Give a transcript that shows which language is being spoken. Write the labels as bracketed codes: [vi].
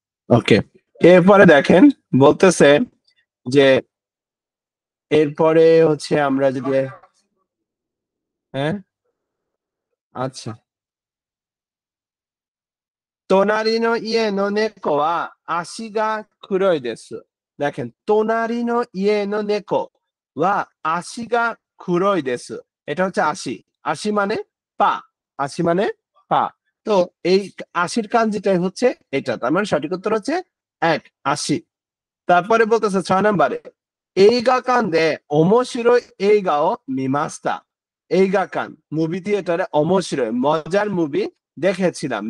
[bn] ওকে, এরপরে দেখেন বলতেছে যে এরপরে হচ্ছে আমরা যদি হ্যাঁ আচ্ছা, [ja] 隣の家の猫は足が黒いです。 দেখেন, 隣の家の猫は足が黒いです。 [bn] এটা হচ্ছে আশি। আশি মানে পা। আশি মানে পা। তো এই আশির কাঞ্জিটাই হচ্ছে এটা। তার মানে সঠিক উত্তর হচ্ছে ১ আশি। তারপরে বলতেছে ৬ নাম্বারে, [ja] 映画館で面白い映画を見ました。 [bn] 映画館, মুভি থিয়েটারে 面白い মজার মুভি দেখেছিলাম।